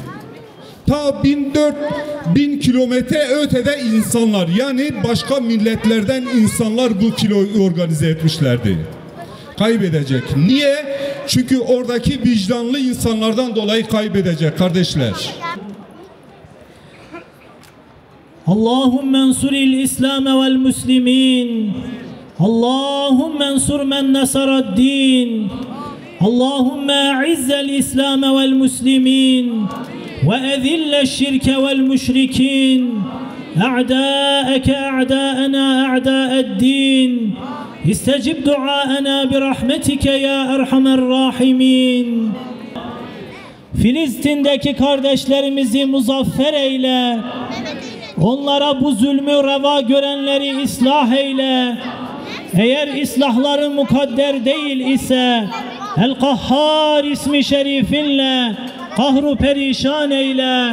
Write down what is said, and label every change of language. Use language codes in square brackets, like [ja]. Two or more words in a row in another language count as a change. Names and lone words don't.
[tr] Ta 1400 kilometre ötede insanlar, yani başka milletlerden insanlar bu filoyu organize etmişlerdi. Kaybedecek. Niye? Çünkü oradaki vicdanlı insanlardan dolayı kaybedecek kardeşler. [ar] اللهم انصر الإسلام والمسلمين اللهم انصر من نصر الدين اللهم أعز الإسلام والمسلمين وأذل الشرك والمشركين أعداءك أعداءنا أعداء الدين استجب دعاءنا برحمتك يا أرحم الراحمين. [tr] Filistin'deki kardeşlerimizi muzaffer eyle. Onlara bu zulmü reva görenleri ıslah eyle. Eğer ıslahları mukadder değil ise El-Kahhar ismi şerifinle kahru perişan eyle.